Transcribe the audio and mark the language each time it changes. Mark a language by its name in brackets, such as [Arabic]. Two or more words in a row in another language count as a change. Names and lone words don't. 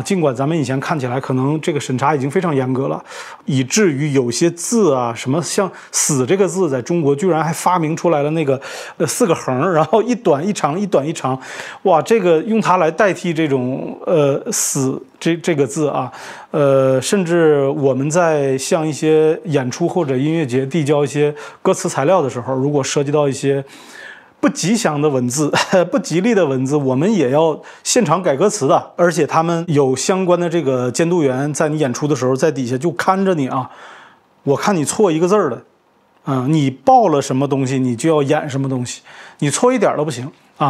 [Chinese] 儘管咱們以前看起來可能這個審查已經非常嚴格了，以至於有些字啊，什麼像死這個字，在中國居然還發明出來了那個4個橫，然後一短一長，一短一長，哇，這個用它來代替這種死這個字啊，甚至我們在向一些演出或者音樂節遞交一些歌詞材料的時候，如果涉及到一些不吉祥的文字，不吉利的文字，我們也要現場改歌詞的，而且他們有相關的這個監督員在你演出的時候在底下就看着你啊，我看你錯一個字兒的你報了什麼東西你就要演什麼東西，你錯一點都不行啊。